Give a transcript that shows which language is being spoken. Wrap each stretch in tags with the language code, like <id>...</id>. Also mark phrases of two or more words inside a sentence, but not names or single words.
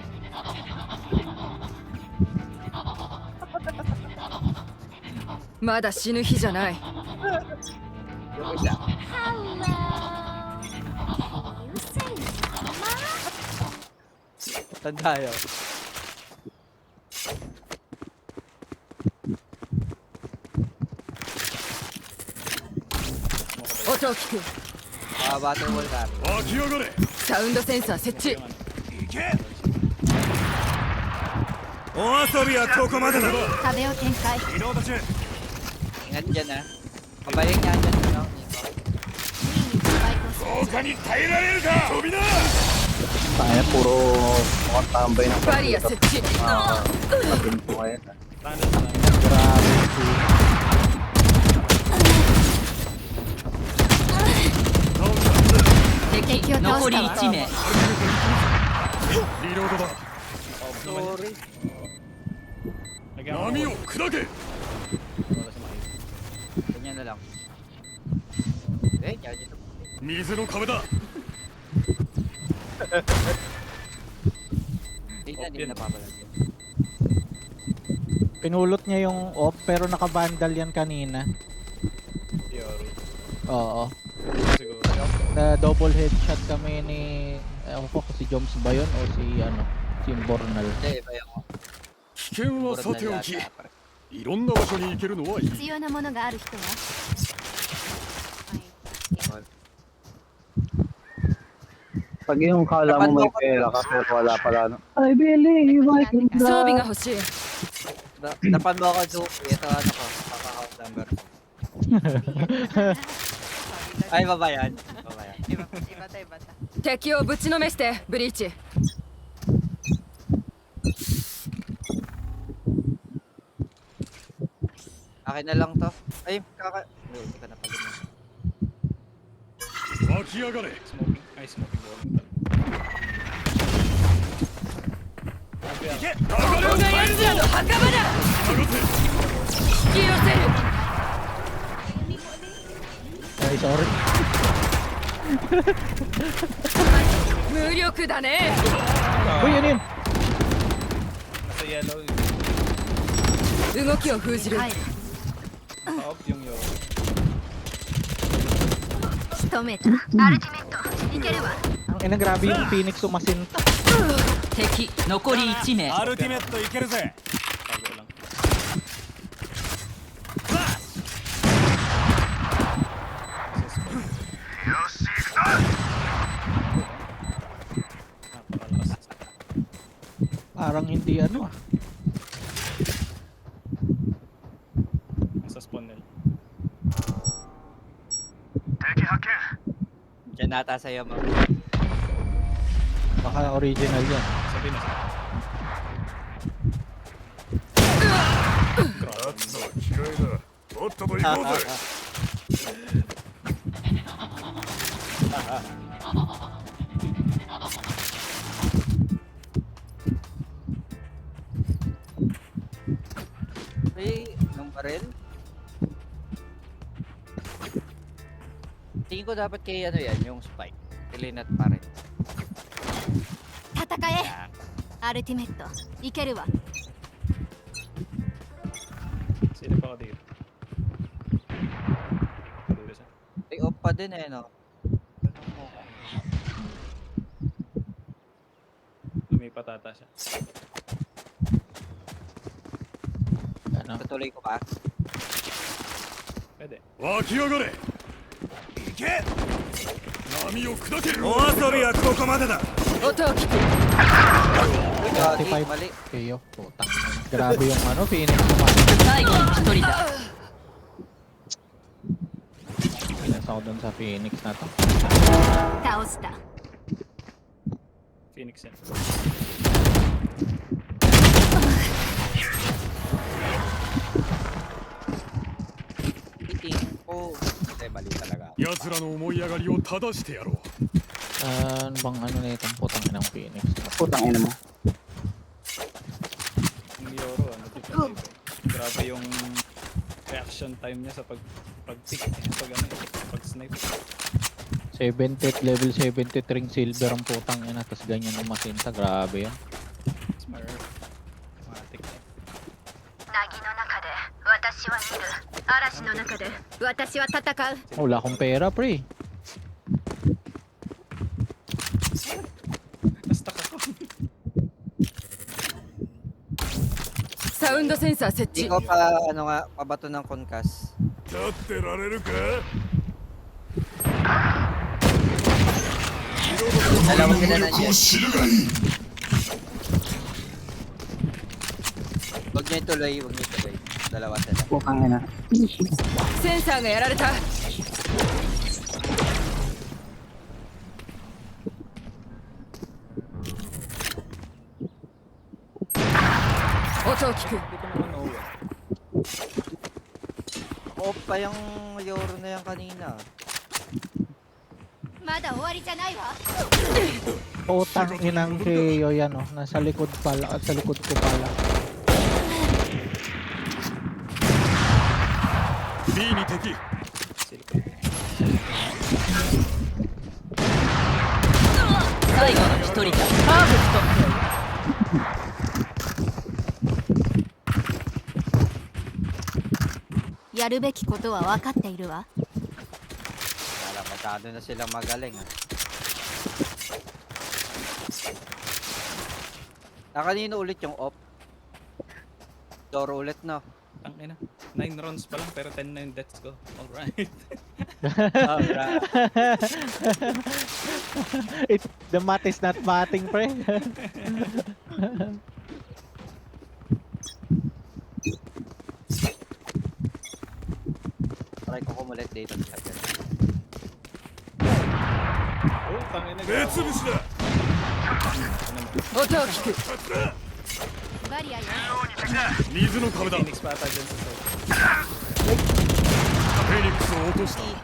<ja>" まだ死ぬ日じゃない。</ja> <tl>Yung isa.</tl> <en>Hello You say mama?</en> <tl>Saan tayo?</tl> <ja>音を聞く。</ja> <en>Battle wall</en> <tl>ka.</tl> <ja>湧き上がれ。サウンドセンサー設置。行け。お遊びはここまでだ。壁を展開移動途中。</ja> <tl>Ingat dyan ha. Pabalik nga dyan. No?</tl> <ja>B にスパイクを設置他に耐えられるか。飛びな。</ja> <tl>Kaya puro mukhang tambay ng</tl> <ja>バリア設置。</ja> <tl>pinto ngayon. Paano sa Grabe.</tl> <ja>敵残り1名。リロードだ。</ja> <tl>Sorry. Lagyan ko.</tl> <ja>波を砕け。</ja> <tl>Wala sa makita. Ganyan na lang. Eh, yan dito.</tl> <ja>水の壁だ</ja> <tl>Hindi na, hindi na papalag yun. Pinulot niya yung off pero naka-vandal yan kanina. Yoro. Oo. Siguro. Na</tl> <en>double headshot</en> <tl>kami ni ewan ko si Joms ba yun o si ano, si Bornal. Hindi, iba yung</tl> <ja>危険は</ja> <tl>puro</tl> <ja>さてお</ja> <tl>na</tl> <ja>き</ja> <tl>yata.</tl> <ja>いろんな場所に行けるのはいい必要なものがある人は</ja> <tl>Pag yung kala mo may pera ka pero wala pala, no?</tl> <en>I believe I can</en> <ja>装備</ja> <en>fly.</en> <ja>が欲しい</ja> <tl>Napan mo ako, Zuki. Ito ano ko, kaka-count number. Ay, baba yan. Baba yan.</tl> <ja>敵をぶちのめしてブリーチ</ja> <tl>Akin na lang to. Ay, hindi ka na pala.</tl> <ja>湧き上がれ</ja> <en>Smoking. Ay, smoking wall.</en> <ja>行けここが奴らの墓場だ引き寄せる</ja> <tl>Ay, sorry.</tl> <ja>無力だね</ja> <tl>Uy, ano yun? Nasa yellow.</tl> <ja>動きを封じる入る</ja> <tl>Naka-off yung Yoro.</tl> <ja>仕留めたアルティメットいけるわ</ja> <tl>Ang ina, grabe yung Phoenix umasinta.</tl> <ja>敵残り1名アルティメットいけるぜ</ja> <tl>Tago lang. Napakalakas. Parang hindi ano ah. Nasa spawn nila. Diyan nata sa'yo, ma'am. Baka original yan. Sabi na.</tl> <ja>やつは嫌いだとっとと行こうぜ</ja> <tl>Ay, nung baril? Tingin ko dapat kay ano yan, yung spike. Kilinat pa rin.</tl> <ja>戦えアルティメットいけるわ</ja> <tl>Sino pa ako dito? Dulo siya. Ay, off pa din eh, no? Lumipat ata siya. Ano? Tutuloy ko ba? Pwede.</tl> <ja>湧き上がれ行け波を砕けお遊びはここまでだ音を聞く</ja> <tl>Uy, gagi, 45 mali. kayo. Putang. Grabe yung ano, Phoenix umasinta.</tl> <ja>最後の一人だ</ja> <tl>Pinas ako dun sa Phoenix na to.</tl> <ja>倒した</ja> <tl>Phoenix yan. Tingin ko. Ay, mali talaga.</tl> <ja>奴らの思い上がりを正してやろう</ja> <tl>Ano bang ano na itong putang inang Phoenix? Putang ina mo. Yung Yoro, ano, defensive. Grabe yung</tl> <en>reaction time</en> <tl>niya sa pag-pick. Pag-snipe. 70 level 73 silver ang putang ina, tas ganyan umasinta. Grabe yan. Smart. Matic na.</tl> <ja>凪の中で私は見る嵐の中で私は戦う</ja> <tl>Wala akong pera, pre. Na-stuck ako.</tl> <ja>サウンドセンサー設</ja> <tl>Hindi</tl> <ja>置</ja> <tl>ko pa, ano nga, pabato ng concuss.</tl> <ja>立ってられるか</ja> <tl>Dalawa sila nandiyan. Huwag niyo ituloy, huwag niyo ituloy. Dalawa sila. Putang ina.</tl> <ja>センサーがやられた音を聞く</ja> <tl>Hindi ko naman know. Off pa yung Yoro na yan kanina.</tl> <ja>まだ終わりじゃないわ</ja> <tl>Putang inang Keo yan oh. Nasa likod pala, at sa likod ko pala.</tl> <ja>B に敵 Silicon. 人だ。パーフェクやるべきことは分かっているわ。</ja> <tl>Wala, masyado na silang magaling ah. Kanino ulit yung op? Doro ulit no? Ang ina. 9 rounds pa lang pero 10 na yung deaths ko.</tl> <en>Alright. Alright. The math is not mathing, pre.</en> <tl>Try ko kumulit dito sa akin. Oh, tangin na.</tl> <ja>目つぶしだ音を聞く。バリアよ。水の壁だ</ja> <tl>Phoenix pa ata dyan sa side.</tl> <ja>フェニックスを落とした</ja>